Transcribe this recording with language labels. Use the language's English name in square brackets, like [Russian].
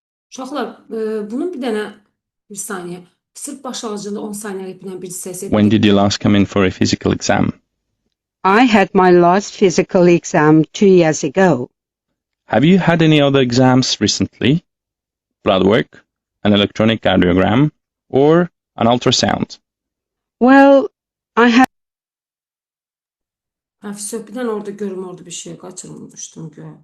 [Azerbaijani] Uşaqlar, bunun bir saniyə. Sırf başlanğıcında 10 saniyəlik bir hissəsi. [English] When did you last come in for a physical exam? I had my last physical exam 2 years ago. Have you had any other exams recently? Blood work, an electronic cardiogram, or an ultrasound? Well, I had [Azerbaijani] Söhbətən orada görüm orada bir şey kaçırmamışdım göğe.